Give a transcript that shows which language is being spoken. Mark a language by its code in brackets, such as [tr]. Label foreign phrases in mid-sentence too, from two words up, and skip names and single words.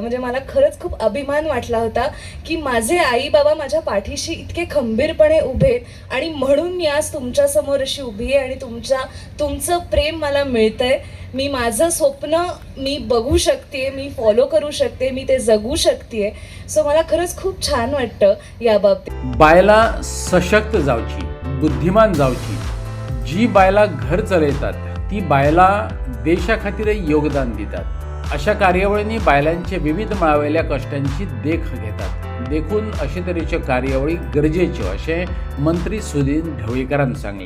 [mr] म्हणजे मला खरंच खूप अभिमान वाटला होता की माझे आई बाबा माझ्या पाठीशी इतके खंबीरपणे उभे आणि म्हणून मी आज तुमच्यासमोर अशी उभी आहे आणि तुमचं प्रेम मला मिळतंय. मी माझं स्वप्न मी बघू शकते, मी फॉलो करू शकते, मी ते जगू शकते. सो मला खरंच खूप छान वाटतं या बाबतीत. [kok] बायला सशक्त जावची, बुद्धिमान जावची. जी बायला घर चलयतात ती बायला देशा खातीर योगदान दितात. अशा कार्यावळींनी बायलांचे विविध मळावेल्या कश्टांची देख घेतात. देखून अशे तरेच्यो कार्यावळी गरजेच्यो अशें मंत्री सुनील ढवळीकरान सांगलें.